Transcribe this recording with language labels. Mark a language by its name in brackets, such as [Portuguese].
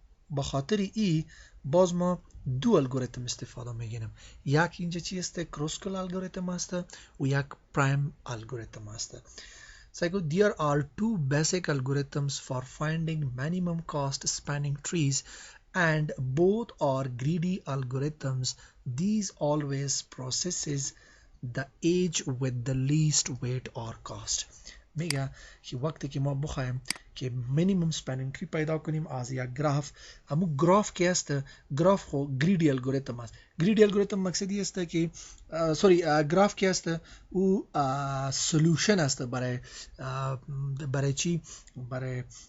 [Persian] به خاطر ای باز ما دو الگوریتم استفاده میگیریم یک اینجا چی است کروسکل الگوریتم است و یک پرایم الگوریتم است [English] So there are two basic algorithms for finding minimum cost spanning trees and both are greedy algorithms. These always processes the edge with the least weight or cost. [Persian] میگه که وقتی که ما بخوایم که minimum spanning tree پیدا کنیم از یک گراف همون گراف که است گراف خو greedy algorithm است greedy algorithm مقصدی است که گراف که است او solution است برای چی برای